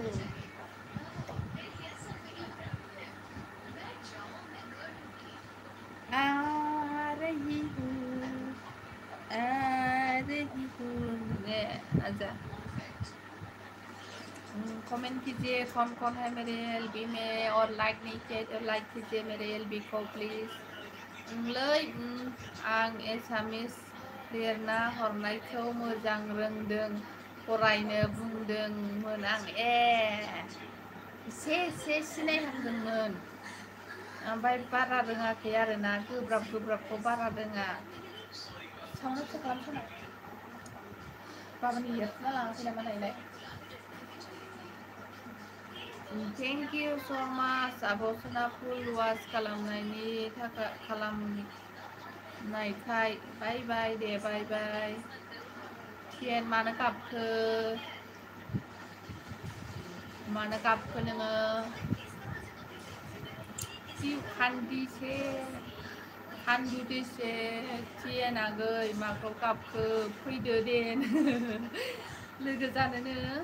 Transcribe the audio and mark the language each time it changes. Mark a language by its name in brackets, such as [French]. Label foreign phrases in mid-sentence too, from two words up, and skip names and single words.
[Hindi] आ रही हूँ आजा कमेंट कीजिए कौन कौन है मेरे एलबी में और लाइक नहीं किया तो लाइक कीजिए मेरे एलबी को प्लीज [Bodo] आं एसामिस लिरना हरनायखौ मोजां रोंदों फरायनो बुंदोंमोन आं एसे सिनायहांदोंमोन ओमफ्राय बारा रोङाखै आरोना गोब्राबखौ बारा रोङा सावनासो खालामसोना बाबानि लिरना लाङाखै नामा नायलाय Thank you so much आब'सना फुल वाच खालामनायनि थाखाय खालामनायखाय [English] bye bye [Bodo] दे [English] bye bye [Bodo] थियेन मानो गाबखो नोङो खान्दुदिसे थियेन आगै माखौ गाबखो फैदो दे लोगो जानोनो